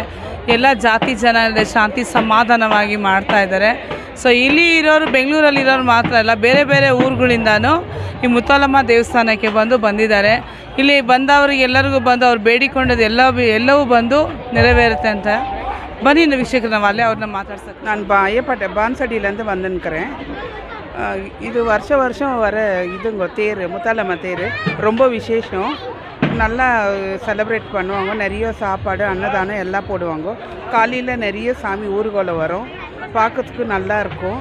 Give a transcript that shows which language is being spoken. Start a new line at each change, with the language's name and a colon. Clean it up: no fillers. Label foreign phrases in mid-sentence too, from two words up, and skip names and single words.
Kannada: ಎಲ್ಲ ಜಾತಿ ಜನ ಶಾಂತಿ ಸಮಾಧಾನವಾಗಿ ಮಾಡ್ತಾ ಇದ್ದಾರೆ. ಸೊ ಇಲ್ಲಿ ಇರೋರು ಬೆಂಗಳೂರಲ್ಲಿರೋರು ಮಾತ್ರ ಅಲ್ಲ, ಬೇರೆ ಬೇರೆ ಊರುಗಳಿಂದನೂ ಈ ಮುತ್ತಾಲಮ್ಮ ದೇವಸ್ಥಾನಕ್ಕೆ ಬಂದಿದ್ದಾರೆ. ಇಲ್ಲಿ ಬಂದವರಿಗೆ ಎಲ್ಲರಿಗೂ ಬಂದು ಅವ್ರು ಬೇಡಿಕೊಂಡದ್ದು ಎಲ್ಲವೂ ಬಂದು ನೆರವೇರುತ್ತೆ ಅಂತ. ಬನ್ನಿ ವೀಕ್ಷಕರು, ನಾವು ಅಲ್ಲೇ ಅವ್ರನ್ನ ಮಾತಾಡ್ಸಕ್ಕೆ.
Tamil: நான் பான்சடியிலேருந்து வந்துன்னுக்கிறேன். இது வருஷம் வர இதுங்க தேர், முத்தாலம்மா தேர் ரொம்ப விசேஷம். நல்லா செலிப்ரேட் பண்ணுவாங்க. நிறைய சாப்பாடு அன்னதானம் எல்லாம் போடுவாங்க. காலையில் நிறைய சாமி ஊர்வலம் வரும், பார்க்கறதுக்கு நல்லா இருக்கும்.